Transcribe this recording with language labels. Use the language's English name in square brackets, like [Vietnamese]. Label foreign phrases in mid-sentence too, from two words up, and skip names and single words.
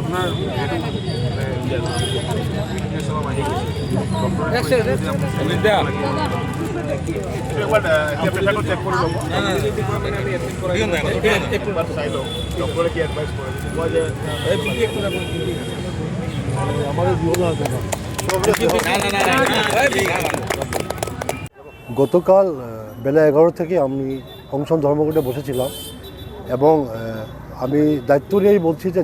[Assamese] প্ৰেচাৰটো চেক কৰি ল'ব, চাই লওক ডক্টৰে কি এডভাইচ কৰে। [Bangla] গতকাল বেলা 11 থেকে আমি অংশন ধর্মঘটে বসেছিলাম এবং আমি দায়িত্ব নিয়েই বলছি যে